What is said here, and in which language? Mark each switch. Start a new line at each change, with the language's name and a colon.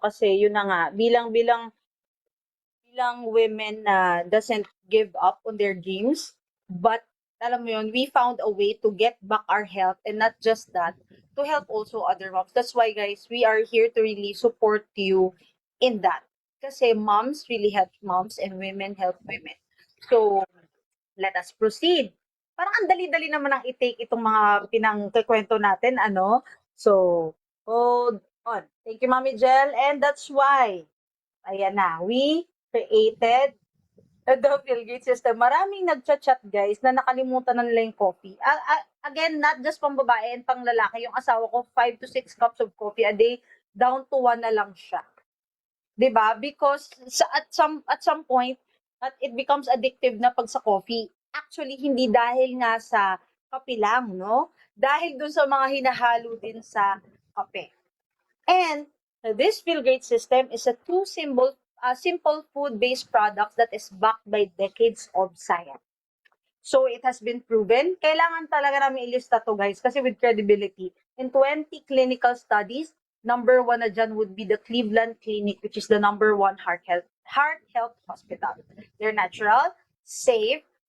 Filipino: Kasi yun na nga, bilang
English: women na doesn't give up on their dreams, but
Filipino: alam mo yun,
English: we found a way to get back our health and not just that, to help also other moms. That's why, guys, we are here to really support you in that. Kasi moms really help moms and women help women. So, let us proceed.
Filipino: Parang ang dali-dali naman ang i-take itong mga pinangkikwento natin, ano?
English: So, hold on. Thank you, Mami Jel. And that's why, ayan na, we created the Bill Gates system.
Filipino: Maraming nagchat-chat, guys, na nakalimutan na nila yung coffee. Again, not just pang babae and pang lalaki. Yung asawa ko,
English: 5 to 6 cups of coffee a day,
Filipino: down to 1 na lang siya. 'Di ba?
English: Because at some point at it becomes addictive
Filipino: na pag sa coffee. Actually hindi dahil nga sa kape lang, no? Dahil dun sa mga hinahalo din sa kape.
English: And this Feel Great system is a simple food-based product that is backed by decades of science. So it has been proven.
Filipino: Kailangan talaga namin ilista to,
English: guys, kasi with credibility. In 20 clinical studies, number 1 na dyan would be the Cleveland Clinic, which is the number 1 heart health hospital. They're natural, safe,